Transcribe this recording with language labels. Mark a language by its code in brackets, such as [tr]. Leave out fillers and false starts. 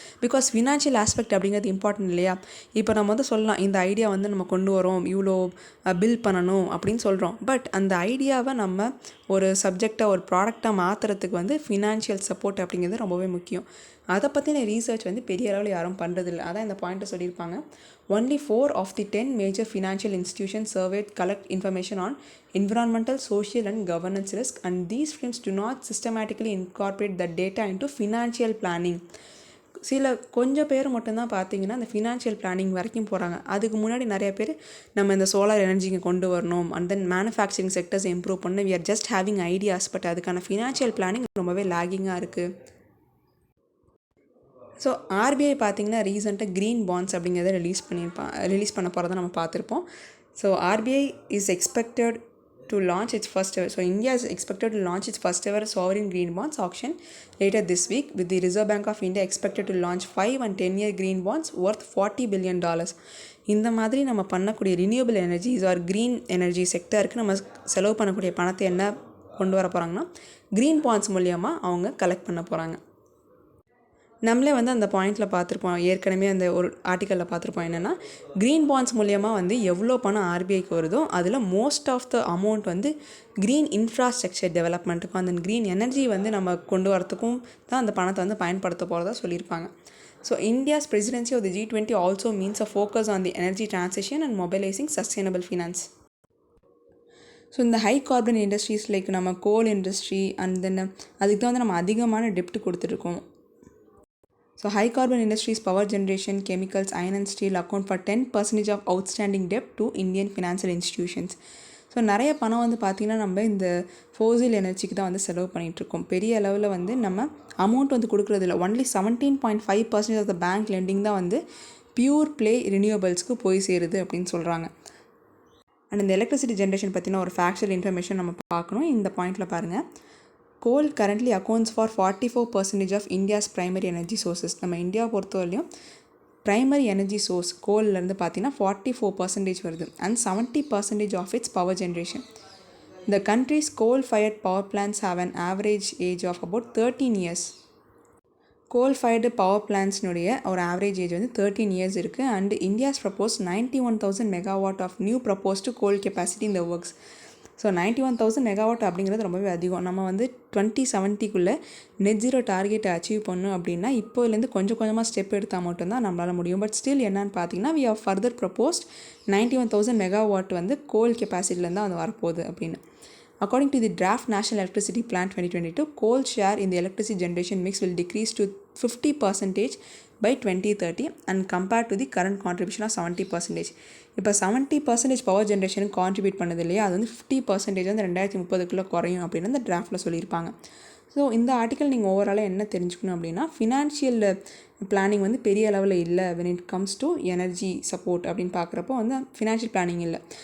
[ta] Because financial aspect அப்படிங்கிறது important இல்லையா. இப்போ நம்ம வந்து சொல்லலாம், இந்த ஐடியா வந்து நம்ம கொண்டு வரோம், இவ்வளோ பில் பண்ணணும் அப்படின்னு சொல்கிறோம். பட் அந்த ஐடியாவை நம்ம ஒரு சப்ஜெக்டை ஒரு ப்ராடக்டாக மாற்றுறதுக்கு வந்து ஃபினான்ஷியல் சப்போர்ட் அப்படிங்கிறது ரொம்பவே முக்கியம். அதை பற்றின ரீசர்ச் வந்து பெரிய அளவில் யாரும் பண்ணுறதில்ல. அதான் இந்த பாயிண்ட்டை சொல்லியிருப்பாங்க. [en] Only 4 of the 10 major financial institutions surveyed collect information on environmental, social and governance risk, and these firms do not systematically incorporate the data into financial planning. [ta] சில கொஞ்சம் பேர் மட்டும்தான் பார்த்தீங்கன்னா அந்த ஃபினான்ஷியல் பிளானிங் வரைக்கும் போகிறாங்க. அதுக்கு முன்னாடி நிறைய பேர் நம்ம இந்த சோலார் எனர்ஜிங்க கொண்டு வரணும், and then manufacturing sectors improve பண்ணணும், [en] we are just having ideas, [ta] but அதுக்கான ஃபினான்ஷியல் பிளானிங் ரொம்பவே லேகிங்காக இருக்குது. ஸோ ஆர்பிஐ பார்த்திங்கன்னா ரீசெண்டாக க்ரீன் பாண்ட்ஸ் அப்படிங்கிறத ரிலீஸ் பண்ண போகிறத நம்ம பார்த்துருப்போம். [en] So RBI is expected to launch its first ever. So India is expected to launch its first ever sovereign green bonds auction later this week, with the Reserve Bank of India expected to launch 5 and 10-year green bonds worth $40 billion. [ta] இந்த மாதிரி நம்ம பண்ணக்கூடிய renewable energies R green energy செக்டருக்கு நம்ம செலவு பண்ணக்கூடிய பணத்தை என்ன கொண்டு வர போகிறாங்கன்னா க்ரீன் பாண்ட்ஸ் மூலியமாக அவங்க கலெக்ட் பண்ண போகிறாங்க. நம்மளே வந்து அந்த பாயிண்டில் பார்த்துருப்போம், ஏற்கனவே அந்த ஒரு ஆர்டிக்கலில் பார்த்துருப்போம். என்னென்னா க்ரீன் பாண்ட்ஸ் மூலியமாக வந்து எவ்வளோ பணம் ஆர்பிஐக்கு வருதோ அதில் மோஸ்ட் ஆஃப் த அமௌண்ட் வந்து க்ரீன் இன்ஃப்ராஸ்ட்ரக்சர் டெவலப்மெண்ட்டுக்கும் அந்த க்ரீன் எனர்ஜி வந்து நம்ம கொண்டு வரத்துக்கும் தான் அந்த பணத்தை வந்து பயன்படுத்த போகிறதா சொல்லியிருப்பாங்க. [en] So India's presidency of the G20 also means a focus on the energy transition and mobilising sustainable finance. [ta] So இந்த ஹை கார்பன் இண்டஸ்ட்ரீஸ் லைக் நம்ம கோல் இண்டஸ்ட்ரி அண்ட் தென் அதுக்கு தான் வந்து நம்ம அதிகமான டெப்ட் கொடுத்துருக்கோம். [en] So high carbon industries, power generation, chemicals, iron and steel account for 10% of outstanding debt to Indian financial institutions. [ta] So நிறைய பணம் வந்து பார்த்திங்கன்னா நம்ம இந்த ஃபோசில் எனர்ஜிக்கு தான் வந்து செலவு பண்ணிகிட்ருக்கோம். பெரிய அளவில் வந்து நம்ம அமௌண்ட் வந்து கொடுக்குறதில்ல. Only 17.5% of the bank landing தான் வந்து பியூர் ப்ளே ரினியூவபிள்ஸ்க்கு போய் சேருது அப்படின்னு சொல்கிறாங்க. அண்ட் இந்த எலக்ட்ரிசிட்டி ஜென்ரேஷன் பற்றின ஒரு ஃபேக்சுவல் இன்ஃபர்மேஷன் நம்ம பார்க்கணும். இந்த பாயிண்டில் பாருங்கள், [en] coal currently accounts for 44% of India's primary energy sources. [ta] நம்ம இந்தியாவை பொறுத்தவரையிலையும் ப்ரைமரி எனர்ஜி சோர்ஸ் கோல்லேருந்து பார்த்தீங்கன்னா 44% வருது and 70% of it's power generation. [en] The country's coal-fired power plants have an average age of about 13 years. [ta] கோல்-ஃபயர்டு power பிளான்ட்ஸ்னுடைய ஒரு ஆவரேஜ் ஏஜ் வந்து 13 years இருக்குது. [en] And India's propose 91,000 megawatt of new proposed coal capacity இந்த works. [ta] So 91,000 megawatt அப்படிங்கிறது ரொம்பவே அதிகம். நம்ம வந்து 2070 net zero டார்கெட்டை அச்சீவ் பண்ணணும் அப்படின்னா இப்போலேருந்து கொஞ்சம் கொஞ்சமாக ஸ்டெப் எடுத்தால் மட்டும்தான் நம்மளால் முடியும். பட் ஸ்டில் என்னன்னு பார்த்தீங்கன்னா [en] we have further proposed [ta] 91,000 megawatt வந்து கோல் கெப்பாசிட்டிலேருந்து தான் அது வரப்போகுது அப்படின்னு. [en] According to the draft National Electricity Plan 2022, coal share in the electricity generation mix will decrease to 50% by 2030 and compared to the current contribution of 70%. [ta] இப்போ 70% power ஜென்ரேஷனுக்கு contribute பண்ணது இல்லையா, அது வந்து 50% வந்து 2030 குறையும் அப்படின்னு அந்த டிராஃப்டில் சொல்லியிருப்பாங்க. ஸோ இந்த ஆர்டிக்கல் நீங்கள் ஓவராலாக என்ன தெரிஞ்சுக்கணும் அப்படின்னா, ஃபினான்ஷியல் பிளானிங் வந்து பெரிய அளவில் இல்லை [en] when it comes to [ta] energy support அப்படின்னு பார்க்குறப்போ வந்து ஃபினான்ஷியல் பிளானிங் இல்லை.